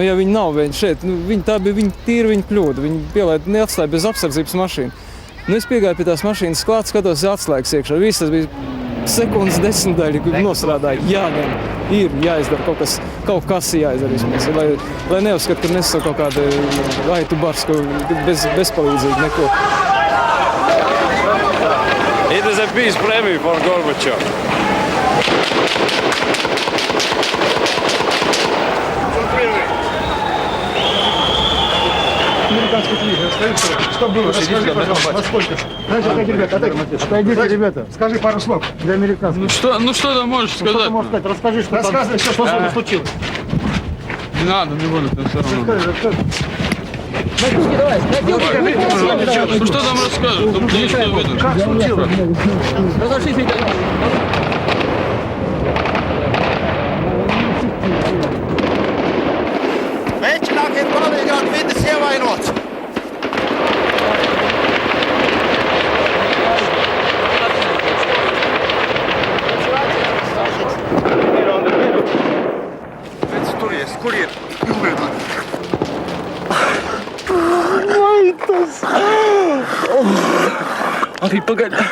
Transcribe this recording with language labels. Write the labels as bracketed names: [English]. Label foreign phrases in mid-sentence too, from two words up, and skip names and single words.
[Latvian] Ja viņi nav šeit, tā bija viņa kļūda. Viņi pielaida, neatstāja bez apsardzības mašīnu. Es piegāju pie tās mašīnas klāt, skatos atslēgas iekšā. Viss tas bija sekundes desmitdaļa, kur nostrādāja. Jāņem, ir jāizdara kaut kas jāizdara vismaz. Lai neuzskata, ka nesu kaut kādu aitu barsku bezpalīdzīgi neko. [English] It is a peace premiere for Gorbachev. [Russian] Что было? Расскажи, пожалуйста, насколько? Отойдите, ребята. Скажи пару слов для американцев. Ну что ты можешь сказать? Что ты можешь сказать? Расскажи, что рассказывай все, что случилось. Не надо, не буду, там все равно. Ну что там расскажешь? Как случилось? [Latvian] Veicinākiet palīgāt vidas ievainots! Kur ir? Arī pagaidām.